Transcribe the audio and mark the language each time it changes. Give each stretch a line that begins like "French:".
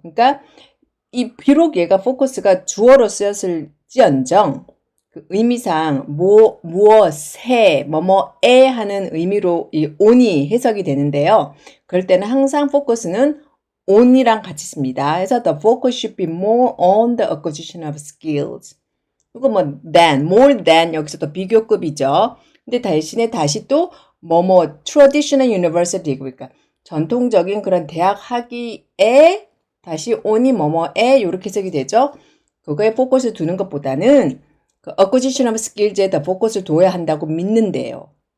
Korean: 그러니까 이 비록 얘가 포커스가 주어로 쓰였을지언정 그 의미상 무엇에 뭐뭐에 하는 의미로 이 on이 해석이 되는데요. 그럴 때는 항상 포커스는 on이랑 같이 씁니다.
English: 그래서 the focus should be more on the acquisition of skills.
Korean: 이거 뭐 than,
English: more than
Korean: 여기서 또 비교급이죠. 근데 대신에 다시 또
English: traditional university
Korean: 그러니까 전통적인 그런 대학 학위에 다시 on이 뭐뭐에 이렇게 해석이 되죠. 그거에 포커스를 두는 것보다는 그
English: acquisition of skills
Korean: 에 더 포커스를 둬야 한다고 믿는데요.